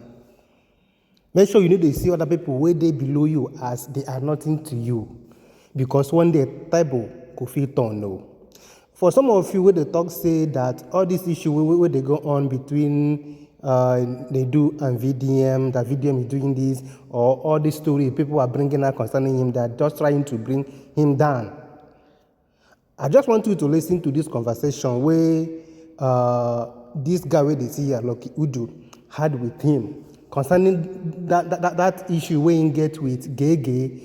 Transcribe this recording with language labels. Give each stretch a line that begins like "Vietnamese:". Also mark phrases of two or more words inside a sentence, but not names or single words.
Nigerian Pidgin: Make sure you no dey see other people wey dey below you as they are nothing to you, because one day table go fit turn o. For some of you wey dey talk say that all this issue wey dey go on between Nedu and VDM, that VDM is doing this, or all this story people are bringing out concerning him, that just trying to bring him down. I just want you to listen to this conversation where this guy wey they see here, Lucky Udu, had with him concerning that issue wey he get with Gege.